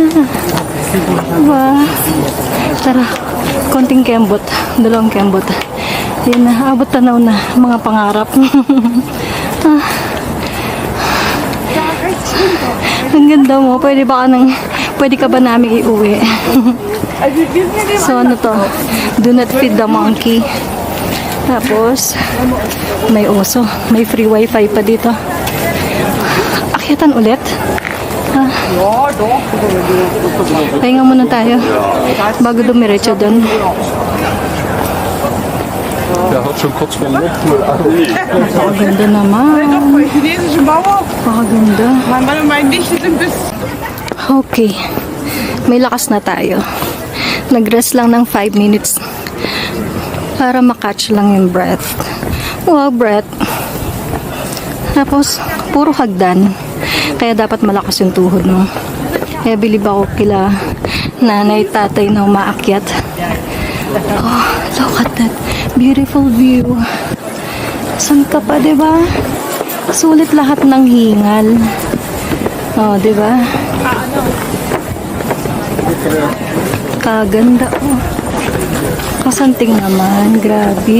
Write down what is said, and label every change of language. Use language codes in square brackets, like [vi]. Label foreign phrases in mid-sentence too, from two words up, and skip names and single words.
[tl] Diba? Tara, konting kembot. Dalawang kembot. Yan na, abot tanaw na. Mga pangarap. Ah. Ang ganda mo. Pwede ka ba namin iuwi? So ano to? [en] Do not feed the monkey. [tl] Tapos, may oso. May [en] free wifi [tl] pa dito. Akyatan ulit. Ah. Pahinga muna tayo. Bago dumiretso doon. [de] Ja, had schon kurz vor dem [tl] Napakaganda naman. [de] Chinesische Mauer. [tl] Napakaganda. [de] Mein Mann und mein Licht sind bis. [tl] Okay. May lakas na tayo. Nag-rest lang ng 5 minutes para makatch lang yung breath. Wow, breath. Tapos, puro hagdan. Kaya dapat malakas yung tuhod mo. Kaya bilib ako kila nanay, tatay na umaakyat. [en] Oh, look at that. Beautiful view. [tl] Saan ka pa, diba? Sulit lahat ng hingal. Oh, diba? Kaganda, oh. Kasanting naman. Grabe.